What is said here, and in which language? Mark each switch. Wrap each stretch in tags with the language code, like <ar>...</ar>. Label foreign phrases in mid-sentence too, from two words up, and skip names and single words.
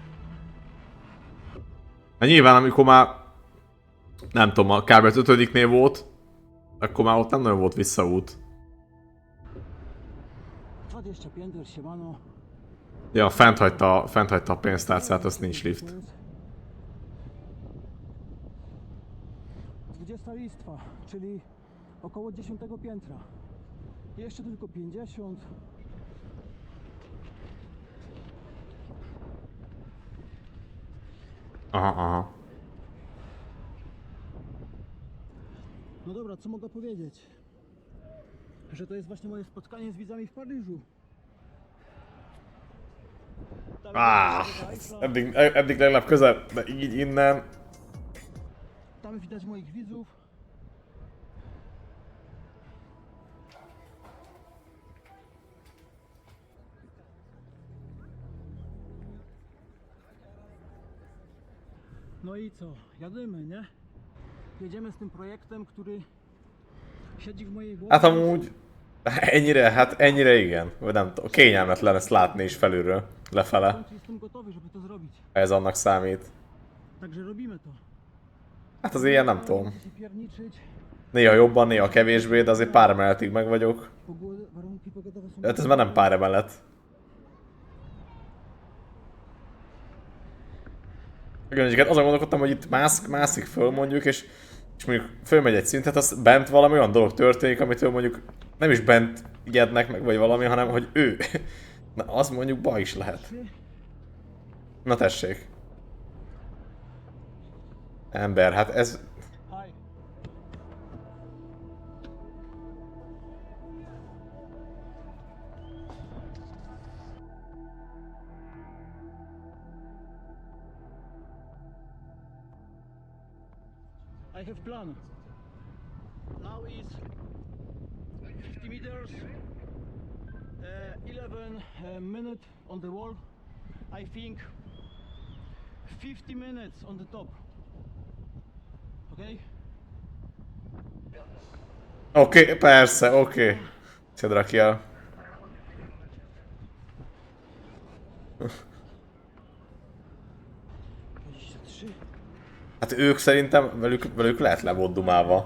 <hu>Hát nyilván amikor már, nem tudom, a kb. Az 5-nél volt, akkor már ott nem nagyon volt visszaút.</hu> <pl>20 pięter, siemano.</pl> <hu>Ja, fent hagyta a pénztárcát, azt nincs lift.</hu> <pl>20 listwa, czyli około 10 piętra. Jeszcze tylko 50. Aha. No dobra, co mogę powiedzieć? Że to jest właśnie moje spotkanie z widzami w Paryżu.</pl> <hu>Eddig legalább közel, de így innen.</hu> <pl>Tam widać moich widzów. No i co? Jadymy, nie? Jedziemy z tym projektem, który siedzi w mojej głowie.</pl> <hu>Hát amúgy ennyire igen. Vagy nem tudom, kényelmetlen ezt látni is felülről, lefele.</hu> <pl>końcu jestem gotowy, żeby to zrobić.</pl> <hu>Ez annak számít.</hu> <pl>Także robimy to.</pl> <hu>Hát az ilyen nem tudom.</hu> <pl>Się pierniczyć.</pl> <hu>Néha jobban, néha kevésbé, de azért pár emeletig meg vagyok.</hu> <pl>Warunki pogodowe są...</pl> <hu>Hát ez már nem pár emelet. Igen, azon gondolkodtam, hogy itt mászik föl mondjuk, és mondjuk fölmegy egy szintet, az bent valami olyan dolog történik, amitől mondjuk nem is bent ijednek meg, vagy valami, hanem hogy ő Na, az mondjuk baj is lehet. Na tessék. Ember, hát ez...</hu> <en>Hi. I have plan. Now is 50 meters, 11 minutes on the wall. I think 50 minutes on the top. Okay?</en> <hu>Oké, persze, oké. Szedd rakj el. Hát ők szerintem, velük lehet le volt dumálva.</hu>